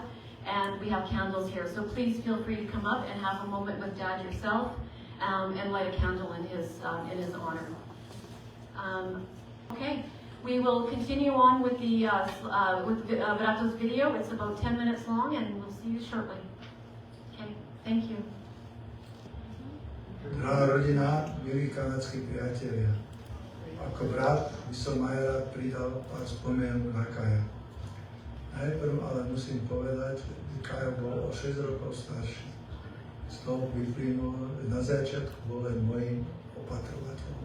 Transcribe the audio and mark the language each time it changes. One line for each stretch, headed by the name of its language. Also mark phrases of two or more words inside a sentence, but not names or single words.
English: And we have candles here, so please feel free to come up and have a moment with Dad yourself, and light a candle in his honor. Okay, we will continue on with the Vrato's video. It's about 10 minutes long, and we'll see you shortly. Okay, thank you.
Slovak: Drahá rodina, milí kanadskí priatelia, ako brat by som aj rád pridal pár spomienok na Kaja. Najprv ale musím povedať, že Kajo bol o 6 rokov starší. Z toho vyplynulo, že na začiatku bol len mojím opatrovateľom.